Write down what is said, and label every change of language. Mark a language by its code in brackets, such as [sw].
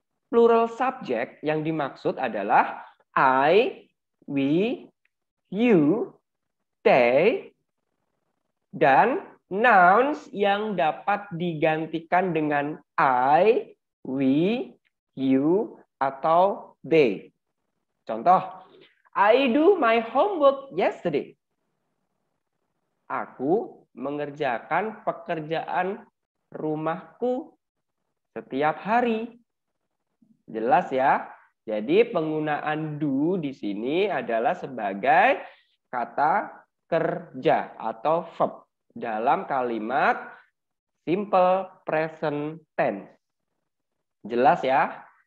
[id] Plural subject yang dimaksud adalah I, we, you, they, dan nouns yang dapat digantikan dengan I, we, you, atau they. [en] Contoh, I do my homework yesterday. [id] Aku mengerjakan pekerjaan rumahku setiap hari. Jelas ya? Jadi penggunaan do di sini adalah sebagai kata kerja atau verb dalam kalimat simple present tense. Jelas ya?